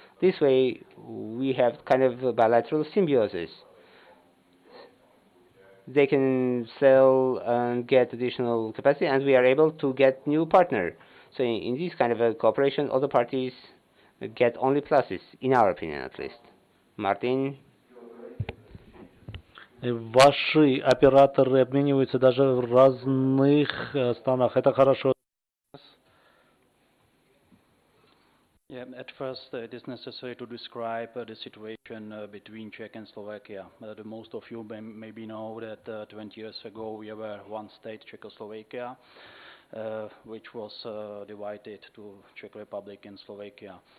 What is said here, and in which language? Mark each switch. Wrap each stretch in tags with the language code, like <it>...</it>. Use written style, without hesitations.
<en>This way we have kind of a bilateral symbiosis. They can sell and get additional capacity, and we are able to get new partner. So in this kind of a cooperation, all the parties get only pluses, in our opinion at least. Martin?</en> <ru>Ваши операторы обмениваются даже в разных странах. Это хорошо.</ru> <en>Yeah, at first it is necessary to describe the situation between Czech and Slovakia. Most of you maybe know that 20 years ago we were one state, Czechoslovakia, which was divided to Czech Republic and Slovakia.</en>